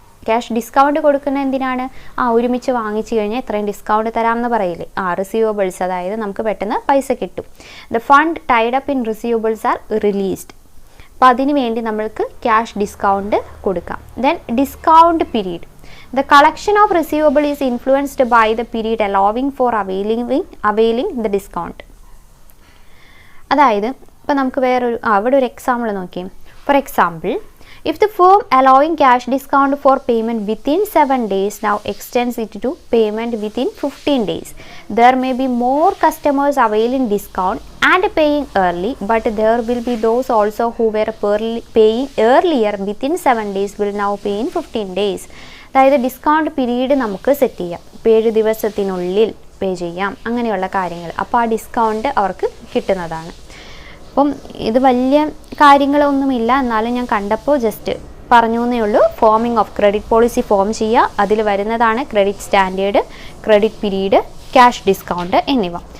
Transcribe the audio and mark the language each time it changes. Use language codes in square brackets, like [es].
[ml] Cash discount കൊടുക്കുന്ന എന്തിനാണ്? ഒരുമിച്ച് വാങ്ങിച്ചു കഴിഞ്ഞാൽ ഇത്രയും ഡിസ്കൗണ്ട് തരാമെന്ന് പറയില്ലേ, റിസീവബിൾസ്, അതായത് നമുക്ക് പെട്ടെന്ന് പൈസ കിട്ടും. [en] The fund tied up in receivables are released. [ml] അപ്പോൾ അതിന് വേണ്ടി നമ്മൾക്ക് ക്യാഷ് ഡിസ്കൗണ്ട് കൊടുക്കാം. [en] Then discount period. The collection of receivable is influenced by the period allowing for availing the discount. [ml] അതായത് ഇപ്പോൾ നമുക്ക് അവിടെ ഒരു എക്സാമ്പിൾ നോക്കിയേ. [en] For example, if the firm allowing cash discount for payment within 7 days now extends it to payment within 15 days, there may be more customers availing discount and paying early, but there will be those also who were paying earlier within 7 days will now pay in 15 days. [ml] അതായത് discount period നമുക്ക് set ചെയ്യാം, 7 ദിവസത്തിനുള്ളിൽ പേ ചെയ്യാം, അങ്ങനെയുള്ള കാര്യങ്ങൾ. അപ്പോൾ ആ discount അവർക്ക് കിട്ടുന്നതാണ്. അപ്പം ഇത് വലിയ കാര്യങ്ങളൊന്നുമില്ല, എന്നാലും ഞാൻ കണ്ടപ്പോൾ ജസ്റ്റ് പറഞ്ഞു എന്നേ ഉള്ളൂ. Foaming of credit policy form ചെയ്യുക, അതിൽ വരുന്നതാണ് credit standard, credit period, cash discount എന്നിവ.